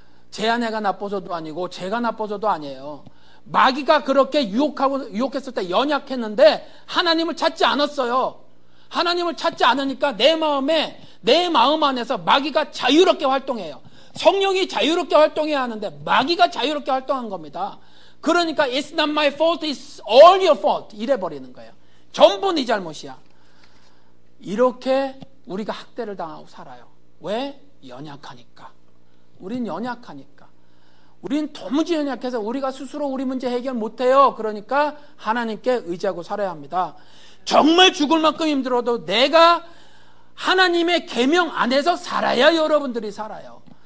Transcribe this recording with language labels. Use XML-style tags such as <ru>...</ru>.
<ko>제 아내가 나빠서도 아니고 제가 나빠서도 아니에요. 마귀가 그렇게 유혹했을 때 연약했는데 하나님을 찾지 않았어요. 하나님을 찾지 않으니까 내 마음 안에서 마귀가 자유롭게 활동해요. 성령이 자유롭게 활동해야 하는데 마귀가 자유롭게 활동한 겁니다.</ko> <en>그러니까 it's not my fault, it's all your fault</en> <ko>이래 버리는 거예요. 전부 네 잘못이야. 이렇게 우리가 학대를 당하고 살아요. 왜? 연약하니까. 우린 연약하니까. 우린 도무지 연약해서 우리가 스스로 우리 문제 해결 못해요. 그러니까 하나님께 의지하고 살아야 합니다. 정말 죽을 만큼 힘들어도 내가 하나님의 계명 안에서 살아야 여러분들이 살아요.</ko>